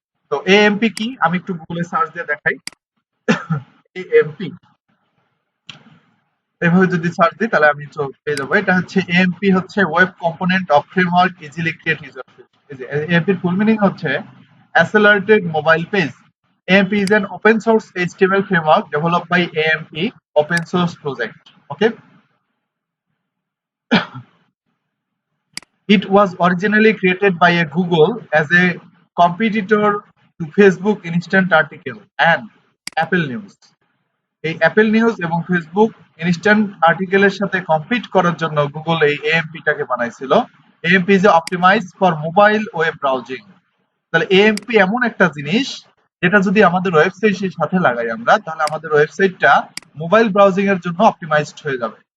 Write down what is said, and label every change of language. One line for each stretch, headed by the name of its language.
Bangla: তো এএমপি কি আমি একটু গুগলে সার্চ দিয়ে দেখাই। এএমপি এভাবে যদি সার্চ দিই তাহলে আমি তো পেয়ে যাবো। এটা হচ্ছে এএমপি হচ্ছে
English: Web component of framework easily create user friendly.
Bangla: AMP এর ফুল মিনিং হচ্ছে অ্যাসেলারেটেড mobile page.
English: AMP is an open source HTML framework developed by AMP open source project. Okay, it was originally created by a Google as a competitor to Facebook Instant Article and Apple News.
Bangla: এই Apple news এবং Facebook instant আর্টিকেলের সাথে compete করার জন্য Google এই এএমপিটাকে বানাইছিল।
English: AMP is optimize for mobile web browsing.
Bangla: তাহলে AMP এমন একটা জিনিস যেটা যদি আমাদের ওয়েবসাইটের সাথে লাগাই আমরা, তাহলে আমাদের ওয়েবসাইটটা মোবাইল ব্রাউজিং এর জন্য অপটিমাইজড হয়ে যাবে।